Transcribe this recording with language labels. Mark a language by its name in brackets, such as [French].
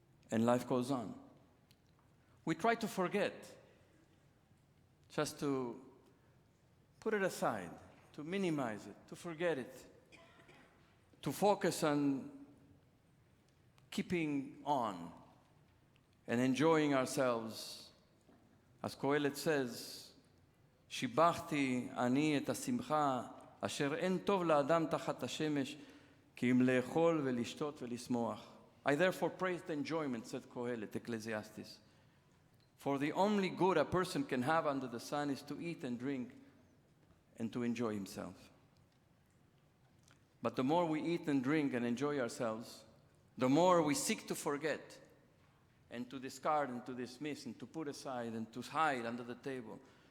[English] And life goes on. We try to forget, just to put it aside, to minimize it, to forget it, to focus on keeping on and enjoying ourselves. As Kohelet says, [Hebrew] שיבחתי אני את השמחה אשר אין טוב לאדם תחת השמש כי אם לאכול ולשתות ולשמוח. [English] I therefore praise the enjoyment, said Kohelet, Ecclesiastes. For the only good a person can have under the sun is to eat and drink and to enjoy himself. But the more we eat and drink and enjoy ourselves, the more we seek to forget and to discard and to dismiss and to put aside and to hide under the table.